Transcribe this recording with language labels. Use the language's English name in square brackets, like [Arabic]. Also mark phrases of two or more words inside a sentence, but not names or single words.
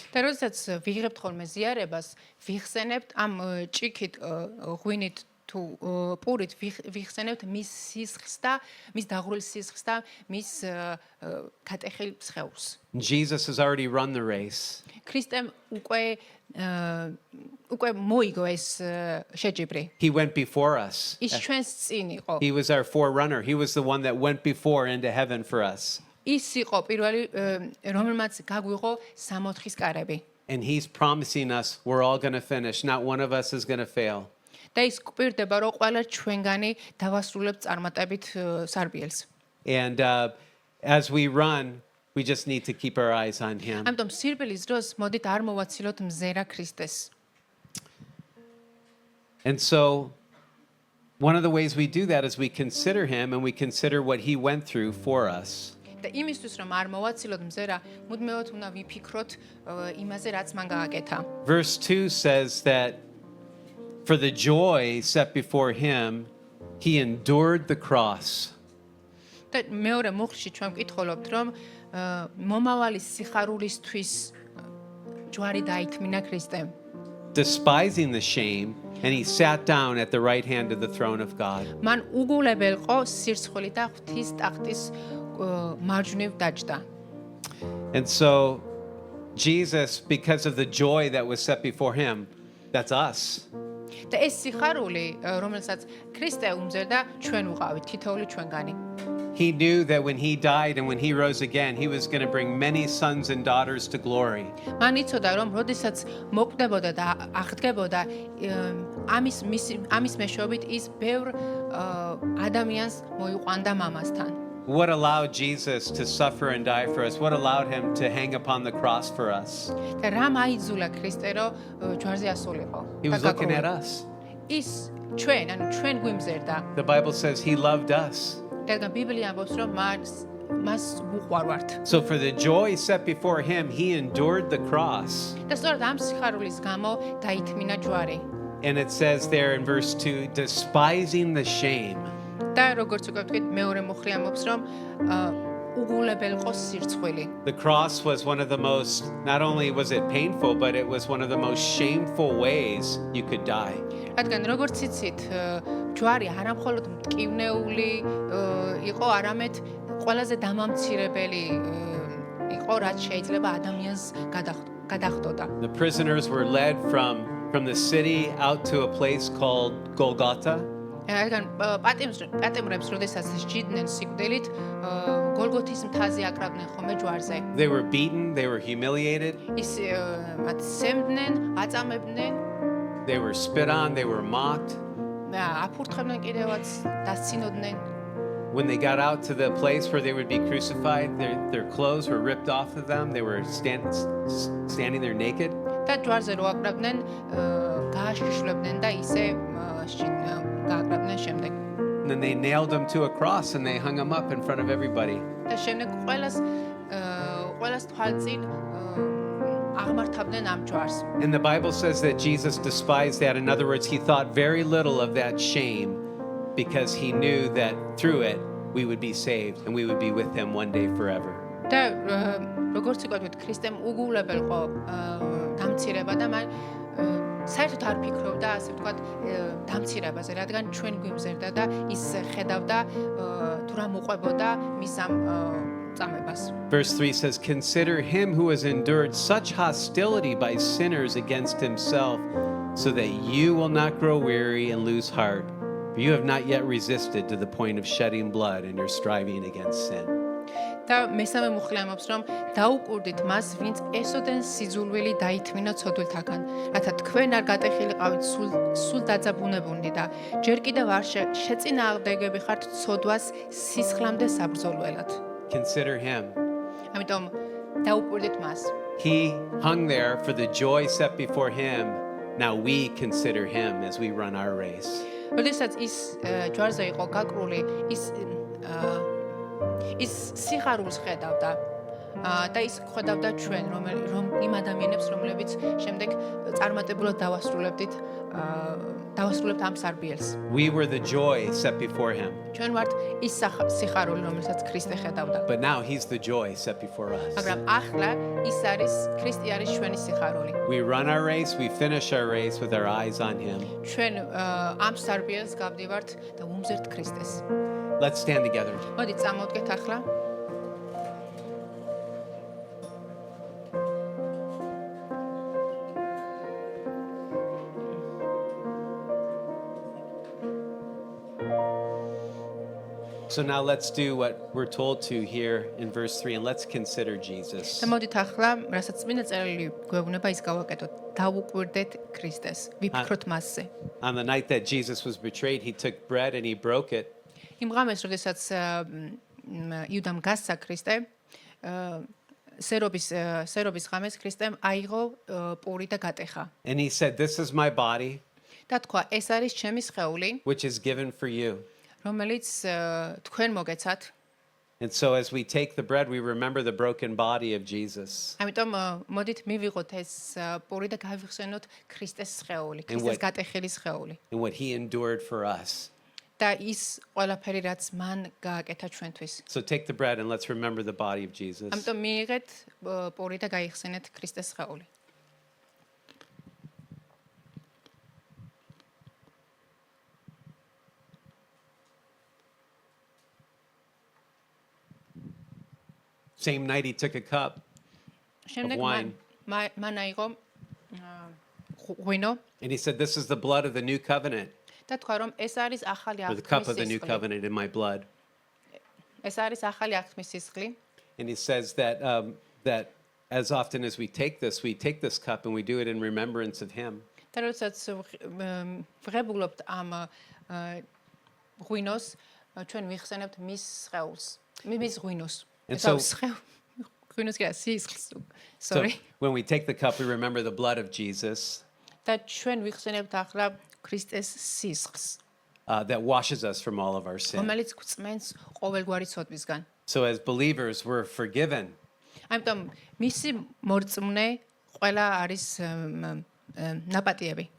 [Georgian] და როდესაც ვიღებთ ხოლმე ზიარებას, ვიხსენებთ ამ ჭიქით, ღვინით თუ პურით ვიხსენებთ მის სისხლს და მის დაღვრილ სისხლს და მის გატეხილ სხეულს. [English] Jesus has already run the race. [Georgian] ქრისტემ უკვე მოიგო ეს შეჯიბრი. [English] He went before us. [Georgian] ის ჩვენს წინ იყო. [English] He was our forerunner. He was the one that went before into heaven for us. [Georgian] ის იყო პირველი, რომელმაც გაგვიღო 64-ის კარები. [English] And he's promising us we're all going to finish. Not one of us is going to fail. [Georgian] და ის გვპირდება, რომ ყველა ჩვენგანი დავასრულებთ წარმატებით სარბიელს. [English] And as we run, we just need to keep our eyes on him. [Georgian] ამიტომ სირბილის დროს მოდით არ მოვაცილოთ მზერა ქრისტეს. [English] And so one of the ways we do that is we consider him and we consider what he went through for us. [Georgian] და იმისთვის რომ არ მოვაცილოთ მზერა, მუდმივად უნდა ვიფიქროთ იმაზე, რაც მან გააკეთა. [English] Verse 2 says that for the joy set before him, he endured the cross. [Georgian] და მეორე მუხლში ჩვენ ვკითხულობთ, რომ მომავალი სიხარულისთვის ჯვარი დაითმინა ქრისტემ. [English] Despising the shame, and he sat down at the right hand of the throne of God. [Georgian] მან უგულებელყო სირცხვილით და ღვთის ტახტის მარჯვნივ დაჯდა. [English] And so Jesus, because of the joy that was set before him, that's us. [Georgian] და ეს სიხარული, რომელსაც ქრისტე უმზერდა, ჩვენ ვიყავით თითოეული ჩვენგანი. [English] He knew that when he died and when he rose again, he was going to bring many sons and daughters to glory. [Georgian] მან იცოდა, რომ როდესაც მოკვდებოდა და აღდგებოდა, ამის მეშვეობით ის ბევრ ადამიანს მოიყვანდა მამასთან. [English] What allowed Jesus to suffer and die for us? What allowed him to hang upon the cross for us? [Georgian] და რამ აიძულა ქრისტე, რომ ჯვარზე ასულიყო? [English] He was looking at us. [Georgian] ის ჩვენ, ანუ ჩვენ გვიმზერდა. [English] The Bible says he loved us. [Georgian] რადგან ბიბლია ამბობს, რომ მას უყვარვართ. [English] So for the joy set before him, he endured the cross. [Georgian] და სწორედ ამ სიხარულის გამო დაითმინა ჯვარი. [English] And it says there in verse 2, despising the shame. [Georgian] და როგორც უკვე ვთქვით, მეორე მუხლი ამბობს, რომ უგულებელყო სირცხვილი. [English] The cross was one of the most, not only was it painful, but it was one of the most shameful ways you could die. [Georgian] რადგან როგორც იცით, ჯვარი არამხოლოდ მტკივნეული იყო, არამედ ყველაზე დამამცირებელი იყო, რაც შეიძლება ადამიანს გადახდოდა. [English] The prisoners were led from the city out to a place called Golgotha. [Georgian] რადგან პატიმრებს როდესაც სჯიდნენ სიკვდილით, გოლგოთის მთაზე აკრავდნენ ხოლმე ჯვარზე. [English] They were beaten, they were humiliated, [Georgian] ის მათ სემდნენ, აწამებდნენ, [English] they were spit on, they were mocked. [Georgian] აფურთხებდნენ კიდევაც, დასცინოდნენ. [English] When they got out to the place where they would be crucified, their clothes were ripped off of them. They were standing there naked. [Georgian] და ჯვარზე რო აკრავდნენ, გააშიშლებდნენ და ისე გააკრავდნენ შემდეგ. [English] And then they nailed him to a cross and they hung him up in front of everybody. [Georgian] და შემდეგ ყველას თვალწინ აღმართავდნენ ამ ჯვარს. [English] And the Bible says that Jesus despised that. In other words, he thought very little of that shame because he knew that through it we would be saved and we would be with him one day forever. [Georgian] და როგორც ვთქვით, ქრისტემ უგულებელყო დამცირება და მან საერთოდ არ ფიქრობდა, ასე ვთქვათ, დამცირებაზე, რადგან ჩვენ გვიმზერდა და ის ხედავდა თუ რა მოყვებოდა მის ამ წამებას. [English] Verse 3 says, "Consider him who has endured such hostility by sinners against himself, so that you will not grow weary and lose heart, for you have not yet resisted to the point of shedding blood in your striving against sin. [Georgian] და მესამე მუხლი ამბობს, რომ დაუკვირდით მას, ვინც ესოდენ სიძულვილი დაითმინო ცოდვილთაგან, რათა თქვენ არ გატეხილიყავით სულ დაძაბუნებულნი და ჯერ კიდევ არ შეწინააღმდეგები ხართ ცოდვას სისხლამდე საბრძოლველად. [English] Consider him. [Georgian] ამიტომ დაუკვირდით მას. [English] He hung there for the joy set before him. Now we consider him as we run our race. [Georgian] როდესაც ის ჯვარზე იყო გაკრული, ის სიხარულს ხედავდა და ის ხედავდა ჩვენ, რომ იმ ადამიანებს, რომლებიც შემდეგ წარმატებულად დავასრულებთ ამ სარბიელს. [English] We were the joy set before him. [Georgian] ჩვენ ვართ ის სიხარული, რომელსაც ქრისტე ხედავდა. [English] But now he's the joy set before us. [Georgian] მაგრამ ახლა ის არის ქრისტე არის ჩვენი სიხარული. [English] We run our race, we finish our race with our eyes on him. [Georgian] ჩვენ ამ სარბიელს გავდივართ და ვუმზერთ ქრისტეს. [English] Let's stand together. [Georgian] მოდით წამოვდგეთ ახლა. [English] So now let's do what we're told to here in verse 3 and let's consider Jesus. [Georgian] და მოდით ახლა, რასაც წმინდა წერილი გვეუბნება, ის გავაკეთოთ. დავუკვირდეთ ქრისტეს, ვიფიქროთ მასზე. [English] On the night that Jesus was betrayed, he took bread and he broke it. [Georgian] იმ ღამეს, როდესაც იუდამ გასცა ქრისტე, სერობის ღამეს ქრისტემ აიღო პური და გატეხა. [English] And he said, "This is my body, [Georgian] და თქვა, ეს არის ჩემი სხეული, [English] which is given for you." [Georgian] რომელიც თქვენ მოგეცათ. [English] And so as we take the bread, we remember the broken body of Jesus. [Georgian] ამიტომ მოდით მივიღოთ ეს პური და გავიხსენოთ ქრისტეს სხეული, ქრისტეს გატეხილი სხეული. [English] And what he endured for us. [Georgian] და ის ყველაფერი, რაც მან გააკეთა ჩვენთვის. [English] So take the bread and let's remember the body of Jesus. [Georgian] ამიტომ მიიღეთ პური და გაიხსენეთ ქრისტეს სხეული. [English] Same night he took a cup [Georgian] შემდეგ [English] wine. [Georgian] მან აიღო ღვინო [English] and he said, "This is the blood of the new covenant, [Georgian] და თქვა, რომ ეს არის ახალი [English] or the cup of the new [Georgian] აღთქმის სისხლი. [English] covenant in my blood." [Georgian] ეს არის ახალი აღთქმის სისხლი. [English] And he says that that as often as we take this cup and we do it in remembrance of him. [Georgian] და როდესაც ვღებულობთ ამ ღვინოს, ჩვენ ვიხსენებთ მის სხეულს, მის ღვინოს. [English] And so- [Georgian] ღვინოს კი არა, სისხლს. [English] So Sorry. when we take the cup, we remember the blood of Jesus [Georgian] და ჩვენ ვიხსენებთ ახლა ქრისტეს სისხლს, [English] that washes us from all of our sin. [Georgian] რომელიც გვწმენს ყოველგვარი ცოდვისგან. [English] So as believers, we're forgiven. [Georgian] ამიტომ მისი მორწმუნე ყველა არის ნაპატიები.